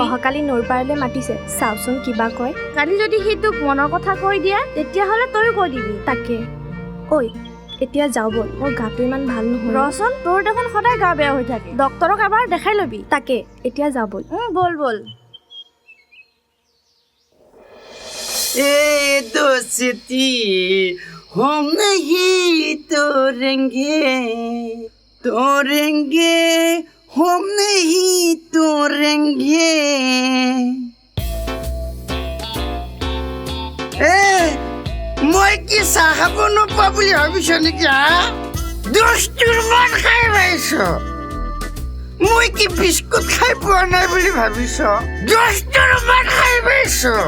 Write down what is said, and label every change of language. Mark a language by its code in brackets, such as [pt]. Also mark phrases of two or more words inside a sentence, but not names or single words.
[as] অহাকালি নৈৰ পাৰলৈ মাতিছে, চাওচোন কিবা কয়। কালি যদি সি তোক মনৰ কথা কৈ দিয়ে, তেতিয়াহ'লে তয়ো কৈ দিবি। তাকে ঐ এতিয়া যাওঁ ব'ল, মোৰ গাটো ইমান ভাল নহয়। ৰচোন, তোৰ দেখোন সদায় গা বেয়া হৈ থাকে, ডক্তৰক এবাৰ দেখাই ল'বি। তাকে এতিয়া যাওঁ ব'ল। ব'ল ব'ল। [hi] दोस्ती हम नहीं तोड़ेंगे हम नहीं तोड़ेंगे। [as] মই কি চাহ খাব নোপোৱা বুলি ভাবিছ নেকি? দোস্তুৰ মন খাই পাইছ? মই কি বিস্কুট খাই পোৱা নাই বুলি ভাবিছ? দোস্তুৰ মন খাই পাইছ?